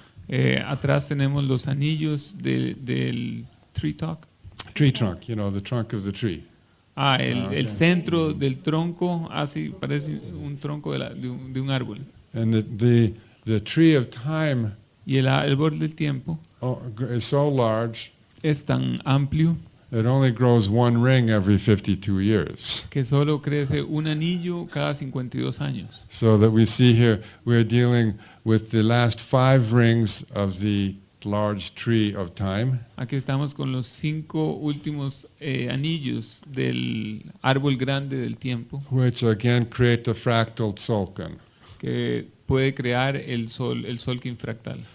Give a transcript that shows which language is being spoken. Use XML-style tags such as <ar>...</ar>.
<es>Atrás tenemos los anillos del</es> <en>tree trunk. Tree trunk, you know, the trunk of the tree.</en> <es>El centro del tronco, así parece un tronco de un árbol.</es> <en>And the tree of time</en> <es>Y el árbol del tiempo</es> <en>is so large,</en> <es>es tan amplio</es> <en>it only grows one ring every 52 years.</en> <es>que solo crece un anillo cada 52 años.</es> <en>So that we see here, we're dealing with the last 5 rings of the large tree of time.</en> <es>Aquí estamos con los 5 últimos anillos del árbol grande del tiempo,</es> <en>Which again create the fractal tzolk'in,</en> <es>que puede crear el sol infractal,</es>